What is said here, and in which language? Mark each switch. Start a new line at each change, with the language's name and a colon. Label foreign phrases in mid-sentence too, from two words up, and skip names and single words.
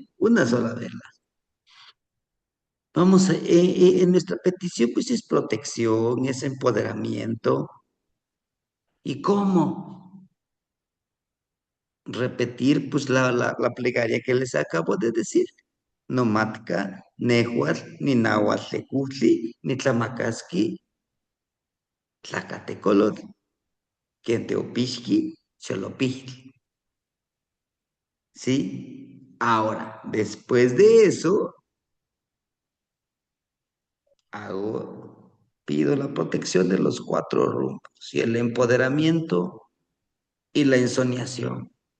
Spanish: Una sola vela. Vamos, en nuestra petición pues es protección, es empoderamiento. ¿Y cómo? Repetir pues la plegaria que les acabo de decir.
Nahuatl languages: No matka, nehuatl, ni nahuatl tecutli, ni tlamacasqui, tlacatecolotl, quenteopixqui, xolopixtli.
Spanish: ¿Sí? Ahora, después de eso, pido la protección de los cuatro rumbos y el empoderamiento y la ensoñación.